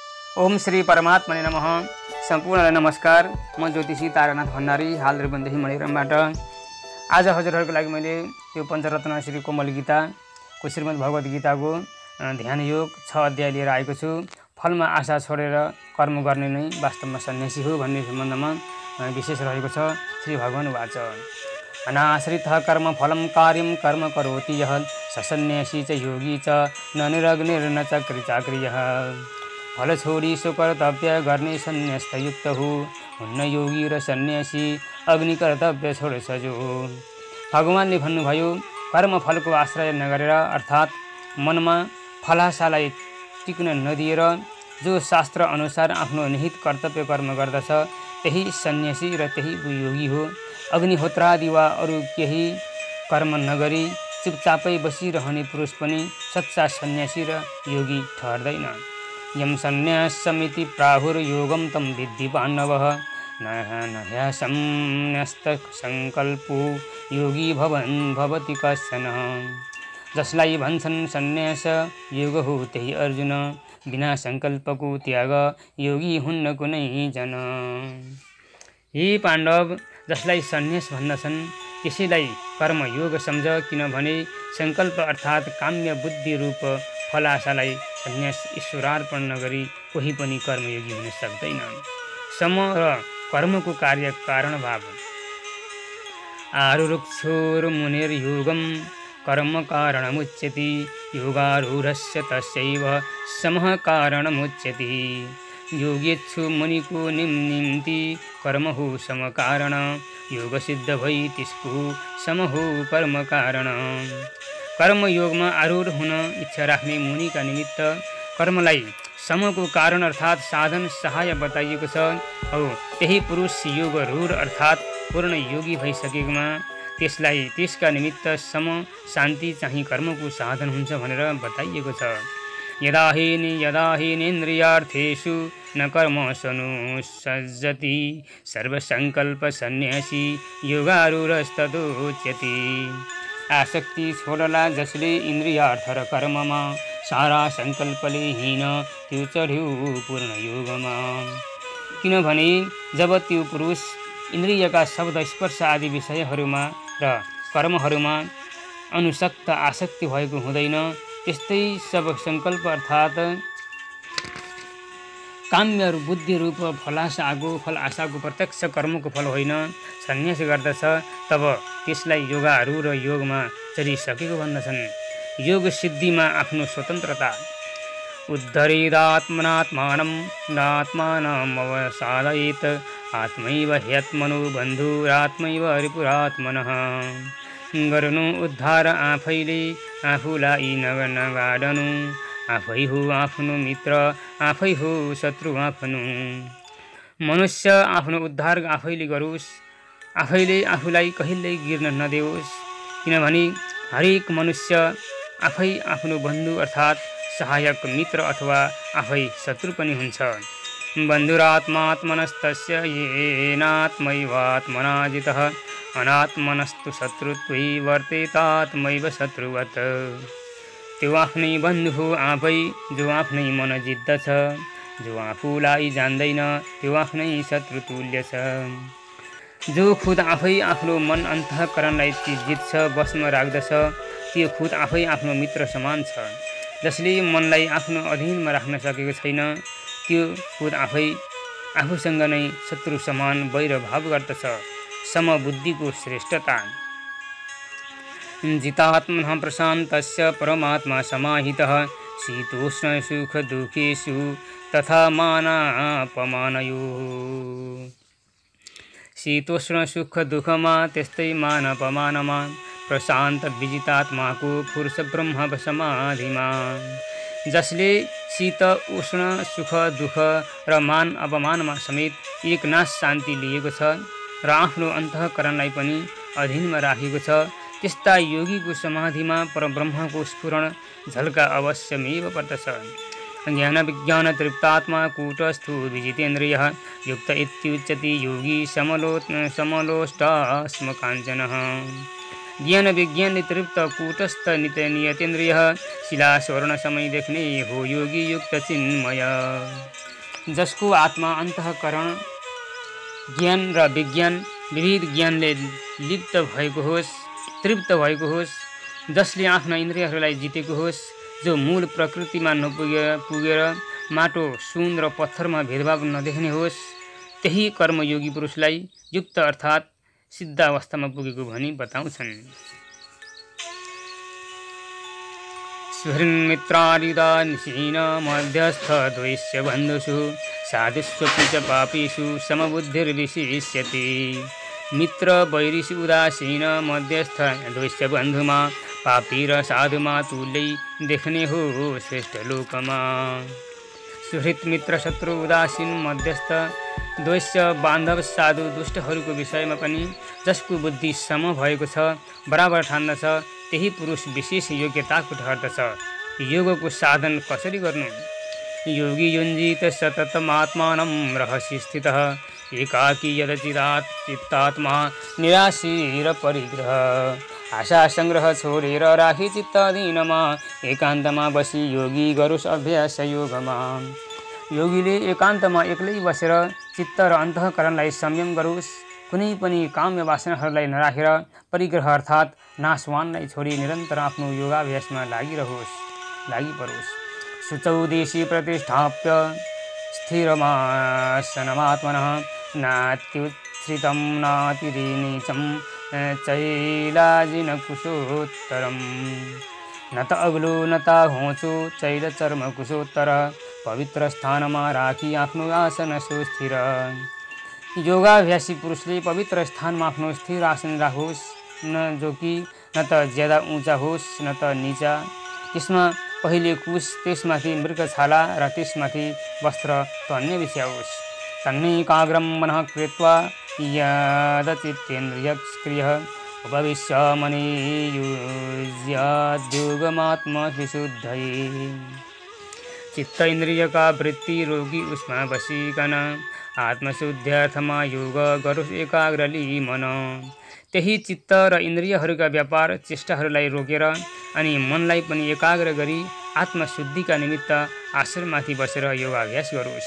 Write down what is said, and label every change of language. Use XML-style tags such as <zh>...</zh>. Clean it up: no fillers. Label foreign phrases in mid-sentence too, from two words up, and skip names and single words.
<sa>ओम श्री परमात्मने नमः।</sa> <ne>सम्पूर्णलाई नमस्कार। म ज्योतिषी तारानाथ भण्डारी, हाल त्रिभुवनदेखि मणिग्रामबाट। आज हजुरहरूको लागि मैले त्यो पञ्चरत्न श्री कोमल गीताको श्रीमद् भगवत गीताको ध्यान योग 6 अध्याय लिएर आएको छु। फलमा आशा छोडेर कर्म गर्ने नै वास्तवमा सन्यासी हो भन्ने सम्बन्धमा विशेष रहेको छ।</ne> <sa>श्री भगवान वाच अनाश्रित कर्म फलम कार्यम कर्म करोति यः स सन्यासी च योगी च न निरग्निर्न चक्री चाक्रियः।</sa> <ne>फल छोडी सो कर्तव्य गर्ने सन्यास्त युक्त हो, हुन्न योगी र सन्यासी अग्नि कर्तव्य छोडेछ जो। भगवानले भन्नुभयो, कर्म फलको आश्रय नगरेर अर्थात् मनमा फलाशालाई टिक्न नदिएर जो शास्त्र अनुसार आफ्नो निहित कर्तव्य कर्म गर्दछ त्यही सन्यासी र त्यही योगी हो। अग्निहोत्रादि वा अरू केही कर्म नगरी चुपचापै बसिरहने पुरुष पनि सच्चा सन्यासी र योगी ठहर्दैन।</ne> <sa>यम सन्न्यासमिति प्राहुर्योगम तम विद्धि पाण्डवः न ह्यसंन्यस्त संकल्पो योगी भवति कश्चन।</sa> <ne>जसलाई भन्छन् सन्यास योग हो त्यही अर्जुन, बिना संकल्पको त्याग योगी हुन्न कुनै जन। हे पाण्डव, जसलाई सन्यास भन्दछन् त्यसैलाई कर्मयोग सम्झ, किनभने संकल्प अर्थात् काम्य बुद्धि रूप फलाशालाई सन्यास ईश्वरार्पण नगरी कोही पनि कर्मयोगी हुन सक्दैन। सम र कर्मको कार्य कारण भाव।</ne> <sa>आरुरुक्षोर्मुनिर्योगं कर्म कारणमुच्यते, योगारूढस्य तस्यैव समः कारणमुच्यते।</sa> <ne>योगेच्छु मुनिको निम्ति कर्म हो सम कारण, योग सिद्ध भई त्यसको सम हो कर्म कारण। कर्म योगमा आरूढ हुन इच्छा राख्ने मुनिका निमित्त कर्मलाई समको कारण अर्थात् साधन सहाय बताइएको छ। हो त्यही पुरुष योग रूढ अर्थात् पूर्ण योगी भइसकेकोमा त्यसलाई त्यसका निमित्त सम शान्ति चाहिँ कर्मको साधन हुन्छ भनेर बताइएको छ।</ne> <sa>यदा हीनेन्द्रियार्थेषु न कर्मसनुसज्जति सर्वसंकल्प सन्यासी योगारूढस्तदोच्यते।</sa> <ne>आसक्ति छोडला जसले इन्द्रियार्थ र कर्ममा, सारा संकल्पले हिँड त्यो चढ्यो पूर्ण योगमा। किनभने जब त्यो पुरुष इन्द्रियका शब्द स्पर्श आदि विषयहरूमा र कर्महरूमा अनुसक्त आसक्ति भएको हुँदैन, त्यस्तै सब संकल्प अर्थात् काम्य बुद्धि रूप फल आशाको प्रत्यक्ष कर्मको फल होइन सन्यास गर्दछ, तब त्यसलाई योगारूढ र योगमा चढिसकेको भन्दछन्। योग सिद्धिमा आफ्नो स्वतन्त्रता।</ne> <sa>उद्धरेदात्मनात्मानं नात्मानमवसादयेत्, आत्मैव ह्यात्मनो बन्धुरात्मैव रिपुरात्मनः।</sa> <ne>गर्नु उद्धार आफैले, आफूलाई नगाडनु, आफै हो आफ्नो मित्र, आफै हो शत्रु आफ्नो। मनुष्य आफ्नो उद्धार आफैले गरोस्, आफैले आफूलाई कहिल्यै गिर्न नदेओस्, किनभने हरेक मनुष्य आफै आफ्नो बन्धु अर्थात् सहायक मित्र अथवा आफै शत्रु पनि हुन्छ।</ne> <sa>बन्धुरात्मात्मनस्तस्य येनात्मैवात्मना जितः, अनात्मनस्तु शत्रुत्वै वर्तेतात्मैव शत्रुवत्।</sa> <ne>त्यो आफ्नै बन्धु हो आफै जो आफ्नै मन जित्दछ, जो आफूलाई जान्दैन त्यो आफ्नै शत्रु तुल्य छ। जो खुद आफै आफ्नो मन अन्तःकरणलाई जित्छ, बसमा राख्दछ, त्यो खुद आफै आफ्नो मित्र समान छ। जसले मनलाई आफ्नो अधीनमा राख्न सकेको छैन त्यो खुद आफै आफूसँग नै शत्रु समान वैरभाव गर्दछ। समबुद्धिको श्रेष्ठता।</ne> <sa>जितात्मनः प्रशान्तस्य परमात्मा समाहितः, शीतोष्ण सुख दुःखेषु तथा मानापमानयोः।</sa> <ne>शीतोष्ण सुख दुःखमा त्यस्तै मानपमानमा, प्रशान्त विजितात्माको पुरुष ब्रह्म समाधिमा। जसले शीत उष्ण सुख दुःख र मान अपमानमा समेत एकनाश शान्ति लिएको छ र आफ्नो अन्तःकरणलाई पनि अधीनमा राखेको छ, त्यस्ता योगीको समाधिमा परब्रह्मको स्फुरण झल्का अवश्यमेव पर्दछ।</ne> <sa>ज्ञान विज्ञान तृप्तात्मा कूटस्थो विजितेन्द्रियः, युक्त इत्युच्यते योगी समलोष्टास्म काञ्चनः।</sa> <ne>ज्ञान विज्ञानले तृप्त कूटस्थ नियतेन्द्रिय, शिला स्वर्ण समय देख्ने हो योगी युक्त चिन्मय। जसको आत्मा अन्तःकरण ज्ञान र विज्ञान विविध ज्ञानले लिप्त भएको होस्, तृप्त भएको होस्, जसले आफ्ना इन्द्रियहरूलाई जितेको होस्, जो मूल प्रकृतिमा पुगेर माटो, सुन र पत्थरमा भेदभाव नदेख्ने होस्, त्यही कर्मयोगी पुरुषलाई युक्त अर्थात् सिद्ध अवस्थामा पुगेको भनी बताउँछन्।</ne> <sa>स्फुरन्मित्रादिदानशीन मध्यस्थ द्वैस्य बन्धुषु साधुष्वपि च पापीषु समबुद्धिर्विशिष्यति।</sa> <ne>मित्र वैरिषु उदासीन मध्यस्थ द्वैस्य बन्धुमा पापी र साधुमा तुल्यै देख्ने हो श्रेष्ठ लोकमा। सुहृत मित्र शत्रु उदासीन मध्यस्थ द्वैस्य बान्धव साधु दुष्टहरूको विषयमा पनि जसको बुद्धि सम भएको छ, बराबर ठान्दछ, त्यही पुरुष विशेष योग्यताको ठहर्दछ। योगको साधन कसरी गर्नु?</ne> <sa>योगी युञ्जित सततमात्मानं रहसि स्थितः एकाकी यदचित्तात्मा निराशीर परिग्रह।</sa> <ne>आशा सङ्ग्रह छोडेर राखी चित्त दिनमा एकान्तमा बसी योगी गरोस् अभ्यास योगमा। योगीले एकान्तमा एक्लै बसेर चित्त र अन्तःकरणलाई संयम गरोस्, कुनै पनि काम्य वासनाहरूलाई नराखेर परिग्रह अर्थात् नाशवानलाई छोडी निरन्तर आफ्नो योगाभ्यासमा लागिपरोस्।</ne> <sa>शुचौदेशी प्रतिष्ठाप्य स्थिरमासनमात्मनः नात्युत्थितं नातिनीचं चैलाजिन कुशोत्तरम्।</sa> <ne>न त अग्लो न त होचो चैल चर्म कुशोत्तर पवित्र स्थानमा राखी आफ्नो आसन सुस्थिर। योगाभ्यासी पुरुषले पवित्र स्थानमा आफ्नो स्थिर आसन राखोस्, न जो कि न त ज्यादा उँचा होस् न त निचा। त्यसमा पहिले कुश, त्यसमाथि मृगछाला र त्यसमाथि वस्त्र तन्ने बिछ्याओस्।</ne> <sa>तन्नैकाग्रं मनः कृत्वा यदचित्तेन्द्रियक्रियः उपविश्य मनियुज्याद्योगमात्मविशुद्धये।</sa> <ne>चित्त इन्द्रियका वृत्ति रोगी उसमा बसिकन आत्मशुद्ध्यर्थमा योग गरोस् एकाग्रली मन। त्यही चित्त र इन्द्रियहरूका व्यापार चेष्टाहरूलाई रोकेर अनि मनलाई पनि एकाग्र गरी आत्मशुद्धिका निमित्त आश्रममाथि बसेर योगाभ्यास गरोस्।</ne>